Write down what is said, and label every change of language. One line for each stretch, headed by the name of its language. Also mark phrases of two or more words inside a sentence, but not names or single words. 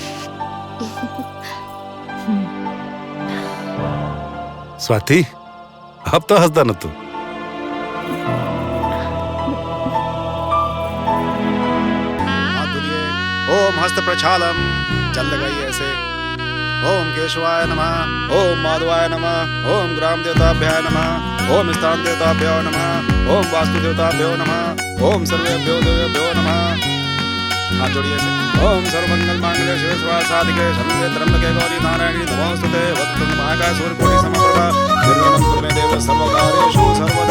Hindi: स्वाति अब तो हंसदा ना तू।
Sanskrit: ओम हस्त प्रक्षालम,
Hindi: जल लगाइए ऐसे।
Sanskrit: ओम केशवाय नमः, ओम माधवाय नमः, ओम ग्राम देवताभ्याय नमः, ओम स्थान देवताभ्यो नमः, ओम वास्तु देवताभ्यो नमः, ओम सर्वेभ्यो देवेभ्यो नमः।
Hindi: हाथ जोड़िए ऐसे।
Sanskrit: ओम सर्वमंगल मांगल्ये शिवे सर्वार्थ साधिके शरण्ये त्र्यंबके गौरी नारायणी नमोस्तुते वक्रतुंड महाकाय सूर्यकोटि समप्रभा निर्विघ्नं कुरु मे देव सर्वकार्येषु सर्वदा।